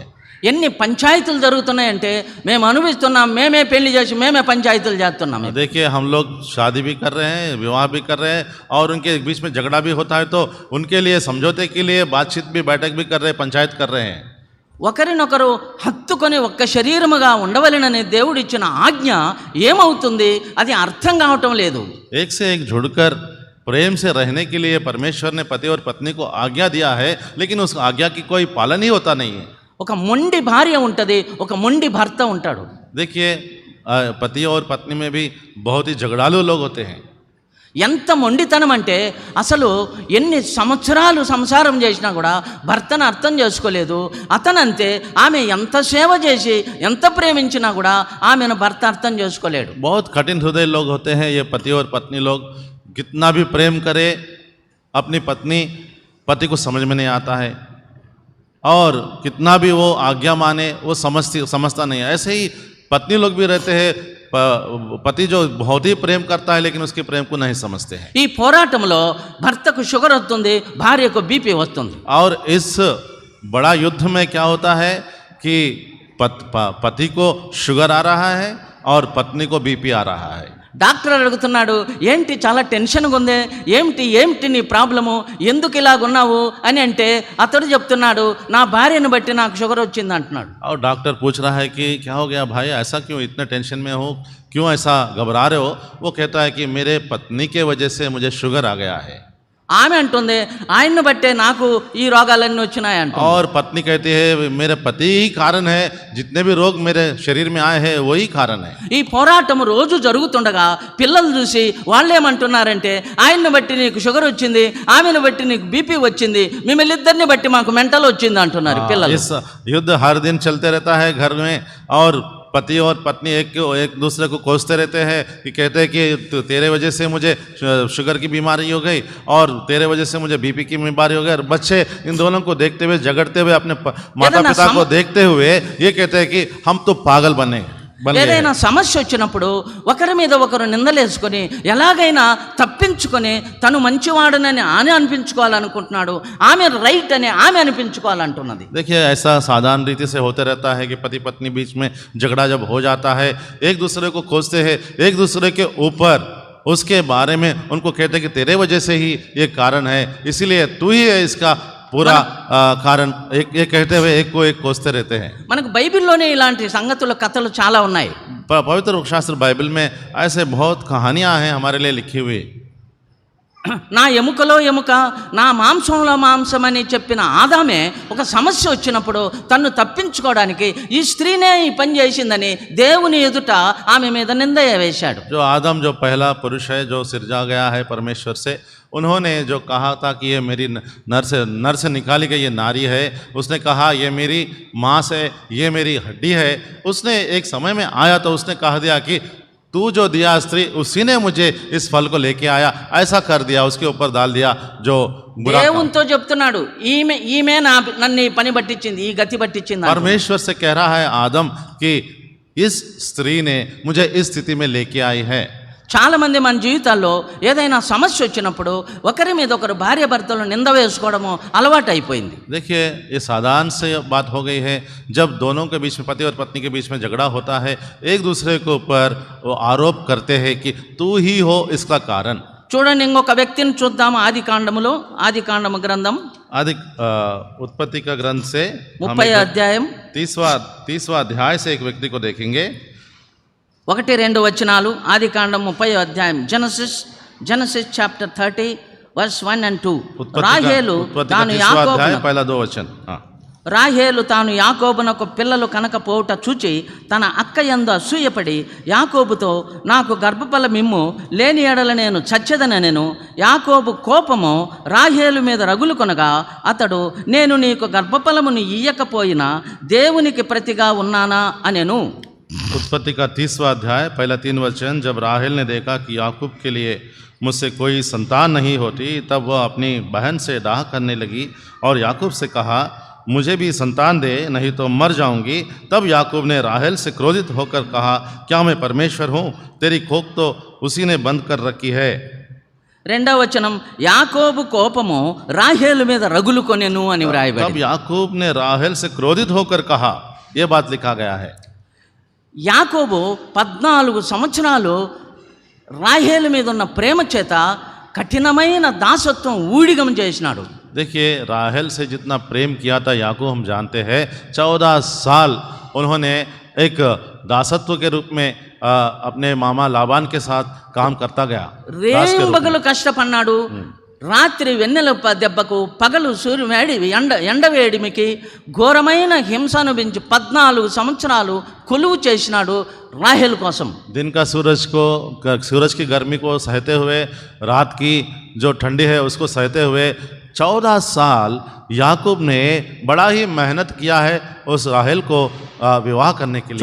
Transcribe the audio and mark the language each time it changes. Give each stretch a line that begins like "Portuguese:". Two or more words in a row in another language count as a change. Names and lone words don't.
Telugu: ఎన్ని పంచాయతీలు జరుగుతున్నాయంటే మేము అనుభవిస్తున్నాం, మేమే పెళ్లి చేసి మేమే పంచాయతీలు చేస్తున్నాం.
Hindi: देखिए हम लोग शादी भी कर रहे हैं, विवाह भी कर रहे हैं, और उनके बीच में झगड़ा भी होता है, तो उनके लिए समझौते के लिए बातचीत भी, बैठक भी कर रहे हैं, पंचायत कर रहे हैं।
Telugu: ఒకరినొకరు హత్తుకొని ఒక్క శరీరముగా ఉండవలెనని దేవుడిచ్చిన ఆజ్ఞ ఏమవుతుంది, అది అర్థం కావటం లేదు.
Hindi: एक से एक जुड़कर प्रेम से रहने के लिए परमेश्वर ने पति और पत्नी को आज्ञा दिया है, लेकिन उस आज्ञा की कोई पालन ही होता नहीं है।
Telugu: ఒక మొండి భార్య ఉంటుంది, ఒక మొండి భర్త ఉంటాడు.
Hindi: देखिए पति और पत्नी में भी बहुत ही झगड़ालू लोग होते हैं।
Telugu: ఎంత మొండితనం అంటే అసలు ఎన్ని సంవత్సరాలు సంసారం చేసినా కూడా భర్తను అర్థం చేసుకోలేదు. అతనంతే, ఆమె ఎంత సేవ చేసి ఎంత ప్రేమించినా కూడా ఆమెను భర్త అర్థం చేసుకోలేడు.
Hindi: बहुत कठिन हृदय लोग होते हैं ये पति और पत्नी लोग, कितना भी प्रेम करे अपनी पति को समझ में नहीं आता है, और कितना भी वो आज्ञा माने वो समझता नहीं है। ऐसे ही पत्नी लोग भी रहते हैं, पति जो बहुत ही प्रेम करता है लेकिन उसके प्रेम को नहीं समझते हैं।
Telugu: ఈ పోరాటంలో భర్తకు షుగర్ వస్తుంది, భార్యకు బీపీ వస్తుంది.
Hindi: और इस बड़ा युद्ध में क्या होता है कि पति को शुगर आ रहा है और पत्नी को बीपी आ रहा है।
Telugu: డాక్టర్ అడుగుతున్నాడు, ఏంటి చాలా టెన్షన్గా ఉంది, ఏమిటి నీ ప్రాబ్లము, ఎందుకు ఇలాగున్నావు అని అంటే అతడు చెప్తున్నాడు, నా భార్యను బట్టి నాకు షుగర్ వచ్చింది అంటున్నాడు.
Hindi: और डॉक्टर पूछ रहा है कि क्या हो गया भाई, ऐसा क्यों, इतने टेंशन में हो, क्यों ऐसा घबरा रहे हो? वो कहता है कि मेरे पत्नी के वजह से मुझे शुगर आ गया है.
Telugu: ఆమె అంటుంది, ఆయన్ని బట్టే నాకు ఈ రోగాలన్నీ వచ్చినాయి అంట.
Hindi: और पत्नी कहती है मेरे पति ही कारण है, जितने भी रोग मेरे शरीर में आए हैं वही कारण है.
Telugu: ఈ పోరాటం రోజు జరుగుతుండగా పిల్లలు చూసి వాళ్ళు ఏమంటున్నారంటే, ఆయన్ని బట్టి నీకు షుగర్ వచ్చింది, ఆమెను బట్టి నీకు బీపీ వచ్చింది, మిమ్మల్ని ఇద్దరిని బట్టి మాకు మెంటల్ వచ్చింది అంటున్నారు పిల్లలు.
Hindi: इस युद्ध हर दिन चलते रहता है घर में, और पति और पत्नी एक दूसरे को कोसते रहते हैं कि कहते हैं कि तेरे वजह से मुझे शुगर की बीमारी हो गई और तेरे वजह से मुझे बीपी की बीमारी हो गई. और बच्चे इन दोनों को देखते हुए, झगड़ते हुए, अपने माता पिता को देखते हुए ये कहते हैं कि हम तो पागल बने.
Telugu: ఏదైనా సమస్య వచ్చినప్పుడు ఒకరి మీద ఒకరు నిందలేసుకొని ఎలాగైనా తప్పించుకొని తను మంచివాడనని ఆమె అనిపించుకోవాలనుకుంటున్నాడు, ఆమె రైట్ అని ఆమె అనిపించుకోవాలంటున్నది.
Hindi: देखिए ऐसा साधारण रीति से होते रहता है कि पति पत्नी बीच में झगड़ा जब हो जाता है, एक दूसरे को खोजते हैं, एक दूसरे के ऊपर उसके बारे में उनको कहते हैं कि तेरे वजह से ही ये कारण है, इसीलिए तू ही है इसका पूरा कारण, एक कहते हुए एक को एक कोसते रहते हैं.
Telugu: మనకు బైబిల్లోనే ఇలాంటి సంగతుల కథలు చాలా ఉన్నాయి.
Hindi: पवित्र शास्त्र बाइबल में ऐसे बहुत कहानियां हैं हमारे लिए लिखी हुई.
Telugu: నా ఎముకలో ఎముక, నా మాంసంలో మాంసం అని చెప్పిన ఆదామే ఒక సమస్య వచ్చినప్పుడు తన్ను తప్పించుకోవడానికి ఈ స్త్రీనే ఈ పని చేసిందని దేవుని ఎదుట ఆమె మీద నింద వేశాడు.
Hindi: जो आदम, जो पहला पुरुष है जो सिरजा गया है परमेश्वर से, उन्होंने जो कहा था कि ये मेरी नर से निकाली गई ये नारी है, उसने कहा ये मेरी मांस है, ये मेरी हड्डी है. उसने एक समय में आया तो उसने कह दिया कि तू जो दिया स्त्री, उसी ने मुझे इस फल को लेके आया, ऐसा कर दिया, उसके ऊपर डाल दिया जो बुरा.
Telugu: దేవునితో చెప్తున్నాడు, ఈమె నన్ను ఈ పని పట్టించింది, ఈ గతి పట్టించింది.
Hindi: परमेश्वर से कह रहा है आदम कि इस स्त्री ने मुझे इस स्थिति में लेके आई है.
Telugu: చాలా మంది మన జీవితాల్లో ఏదైనా సమస్య వచ్చినప్పుడు ఒకరి మీద ఒకరు భార్య భర్తలు నింద వేసుకోవడము అలవాటు అయిపోయింది.
Hindi: देखिए ये साधारण से बात हो गई है, जब दोनों के बीच में, पति और पत्नी के बीच में झगड़ा होता है, एक दूसरे के ऊपर वो आरोप करते हैं कि तू ही हो इसका कारण.
Telugu: చూడండి, ఇంకొక వ్యక్తిని చూద్దాము. ఆది కాండము గ్రంథం
Hindi: आदि उत्पत्ति का ग्रंथ से
Telugu: 30వ అధ్యాయం
Hindi: 30वां अध्याय से एक व्यक्ति को देखेंगे.
Telugu: 1-2 వచనాలు. ఆది కాండం 30వ అధ్యాయం,
English: Genesis chapter 30 verse 1 and 2.
Telugu: రాహేలు తాను
Hindi: पहला 2 वचन.
Telugu: రాహేలు తాను యాకోబునకు పిల్లలు కనకపోవుట చూచి తన అక్క యందు అసూయపడి యాకోబుతో, నాకు గర్భఫలమిమ్ము, లేని ఎడల నేను చచ్చెదనెను. యాకోబు కోపము రాహేలు మీద రగులు కొనగా అతడు, నేను నీకు గర్భఫలమును ఇయ్యకపోయినా దేవునికి ప్రతిగా ఉన్నానా అనెను.
Hindi: उत्पत्ति का 30वां अध्याय पहला 3 वचन. जब राहेल ने देखा कि याकूब के लिए मुझसे कोई संतान नहीं होती, तब वह अपनी बहन से डाह करने लगी और याकूब से कहा, मुझे भी संतान दे, नहीं तो मर जाऊंगी. तब याकूब ने राहेल से क्रोधित होकर कहा, क्या मैं परमेश्वर हूँ? तेरी खोक तो उसी ने बंद कर रखी है.
Telugu: 2వ వచనం, యాకోబు కోపము రాహేలు మీద రగులు కొనెను అని వ్రాయబడింది.
Hindi: तब याकूब ने राहेल से क्रोधित होकर कहा, यह बात लिखा गया है.
Telugu: యాకోబు 14 సంవత్సరాలు రాహేలు మీద ఉన్న ప్రేమ చేత కఠినమైన దాసత్వం ఊడిగం చేసినాడు.
Hindi: देखिए राहेल से जितना प्रेम किया था याकूब हम जानते हैं. 14 साल उन्होंने एक दासत्व के रूप में अपने मामा लाबान के साथ काम करता गया.
Telugu: రేయింబగలు కష్టపడ్డాడు. రాత్రి వెన్నెల దెబ్బకు, పగలు ఎండవేడిమికి ఘోరమైన హింస అనుభవించి 14 సంవత్సరాలు కొలువు చేసినాడు రాహేల్ కోసం.
Hindi: दिन का सूरज की गर्मी को सहते हुए, रात की जो ठंडी है उसको सहते हुए 14 साल याकूब ने बड़ा ही मेहनत किया है उस राहेल को विवाह करने के लिए.